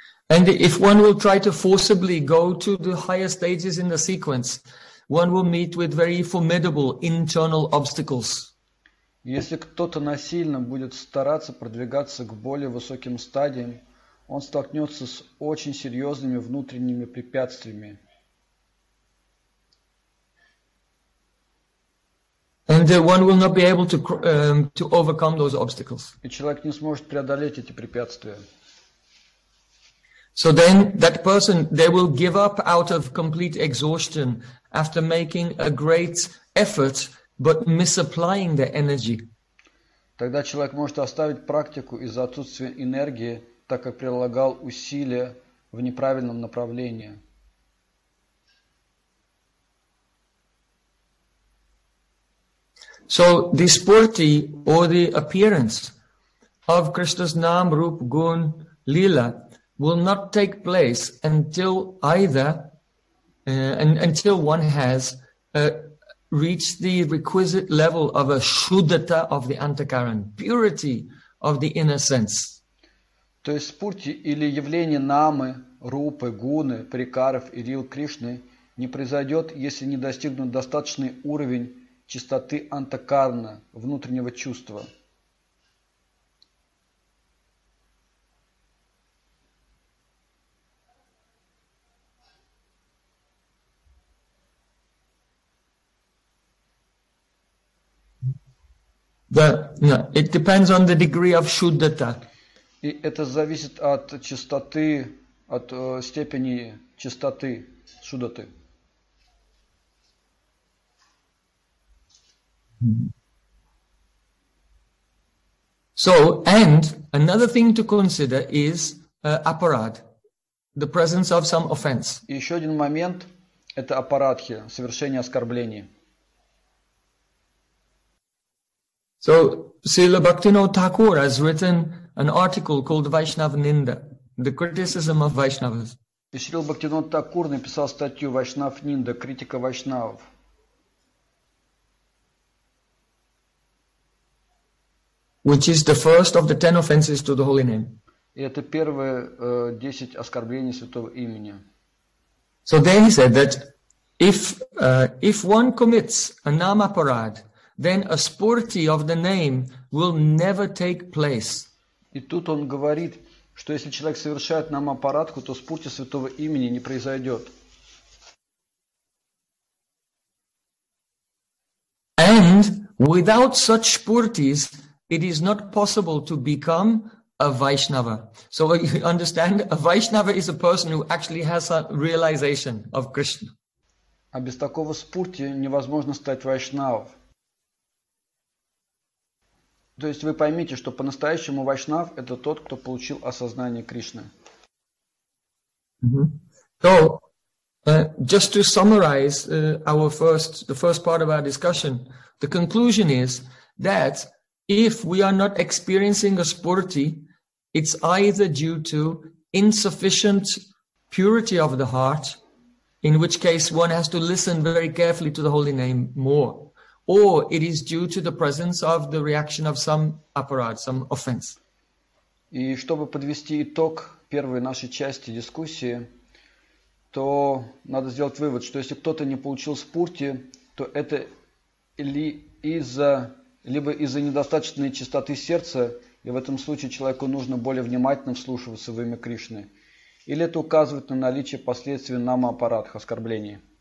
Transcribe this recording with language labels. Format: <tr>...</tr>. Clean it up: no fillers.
<en>And if one will try to forcibly go to the higher stages in the sequence, one will meet with very formidable internal obstacles.</en> <ru>Если кто-то насильно будет стараться продвигаться к более высоким стадиям, он столкнется с очень серьезными внутренними препятствиями.</ru> <en>And one will not be able to overcome those obstacles.</en> <ru>И человек не сможет преодолеть эти препятствия.</ru> <en>So then that person, they will give up out of complete exhaustion after making a great effort, but misapplying the energy.</en> <ru>Тогда человек может оставить практику из-за отсутствия энергии, так как прилагал усилия в неправильном направлении.</ru> <en>So the spurti or the appearance of Krishna's Nam, Rup, Gun, Lila will not take place until either until one has reach the requisite level of a shuddhata of the antakaran, purity of the inner sense.</en> <ru>То есть спурти или явление намы, рупы, гуны, прикаров и рил Кришны не произойдет, если не достигнут достаточный уровень чистоты антакарна, внутреннего чувства.</ru> <en>It depends on the degree of shuddhata.</en> <ru>И это зависит от чистоты, от степени чистоты шуддаты.</ru> <en>So, and another thing to consider is aparad, the presence of some offense.</en> <ru>И еще один момент – это апарадхи, совершение оскорблений.</ru> <en>So Srila Bhaktivinoda Thakur has written an article called Vaishnava Ninda, the criticism of Vaishnavas.</en> <ru>И Srila Bhaktivinoda Thakur написал статью Vaishnava Ninda, критика вайшнавов.</ru> <en>Which is the first of the 10 offenses to the holy name.</en> <ru>И это первые 10 оскорблений святого имени.</ru> <en>So there he said that if one commits a namaparad, then a spurti of the name will never take place.</en> <ru>И тут он говорит, что если человек совершает намапарадху, то спурти святого имени не произойдет.</ru> <en>And without such spurtis, it is not possible to become a Vaishnava. So you understand, a Vaishnava is a person who actually has a realization of Krishna.</en> <ru>А без такого спурти невозможно стать вайшнавом. То есть вы поймите, что по-настоящему вайшнав – это тот, кто получил осознание Кришны.</ru> <en>So, just to summarize the first part of our discussion, the conclusion is that if we are not experiencing a spurti, it's either due to insufficient purity of the heart, in which case one has to listen very carefully to the holy name more. Or it is due to the presence of the reaction of some apparat, some offense.</en> <ru>И чтобы подвести итог первой нашей части дискуссии, то надо сделать вывод, что если кто-то не получил спурти, то это либо из-за недостаточной чистоты сердца, и в этом случае человеку нужно более внимательно вслушиваться в имя Кришны, или это указывает на наличие последствий нама-аппаратха, оскорблений.</ru>